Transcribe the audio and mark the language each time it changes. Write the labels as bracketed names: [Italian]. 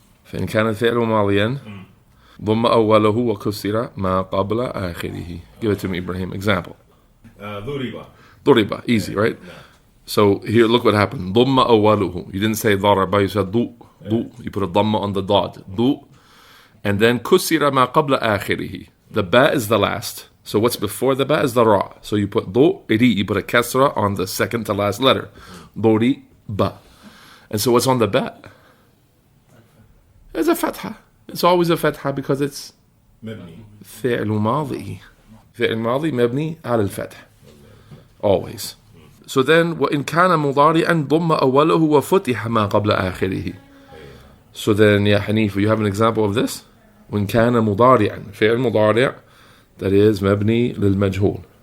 [Arabic] فإن كان الفعل ماضيا ضم أوله وكسر ما قبل آخره. [English] Give it to me, Ibrahim. Example. ضرب. Easy, right? No. So here, look what happened. [Arabic] ضم أوله. [English] You didn't say ضرب, you said ضو. You put a ضم on the dot. [Arabic] ضو. [English] And then [Arabic] كسر ما قبل آخره. [English] The ba is the last. So what's before the ba is the ra. So you put ضو, you put a kasra on the second to last letter. ضرب. And so what's on the ba? It's a fatha. It's always a fatha because it's فعل ماضي. [Arabic] فعل ماضي مبني على الفتح. Always. [English] So then [Arabic] وإن كان مضارعا ضم أوله وفتح ما قبل آخره. [English] So then يا حنيف, you have an example of this? [Arabic] وإن كان مضارعا فعل مضارع [English] that is [Arabic] مبني للمجهول.